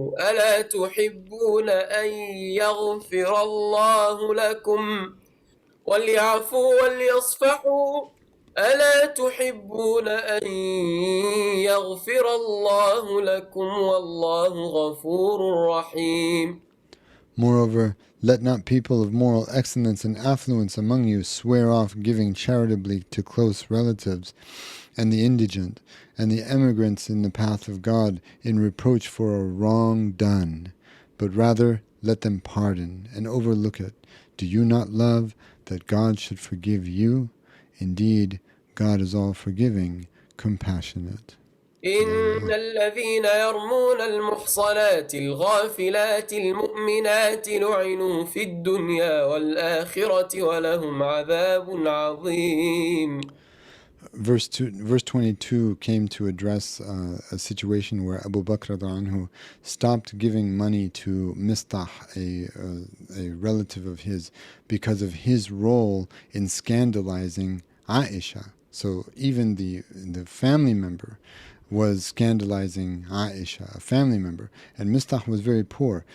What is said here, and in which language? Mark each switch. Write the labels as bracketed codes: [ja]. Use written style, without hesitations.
[ar] ألا تحبون أن يغفر الله لكم وليعفوا وليصفحوا ألا تحبون أن يغفر الله لكم والله غفور رحيم. [en] Moreover, let not people of moral excellence and affluence among you swear off giving charitably to close relatives, and the indigent, and the emigrants in the path of God in reproach for a wrong done, but rather let them pardon and overlook it. Do you not love that God should forgive you? Indeed, God is all-forgiving, compassionate. [ar] إن الذين يرمون المحصنات الغافلات المؤمنات لعنوا في الدنيا والآخرة ولهم عذاب عظيم. [en] Verse 22 came to address a situation where Abu Bakr anhu stopped giving money to Mistah, a relative of his, because of his role in scandalizing Aisha. So even the family member was scandalizing Aisha, a family member, and Mistah was very poor.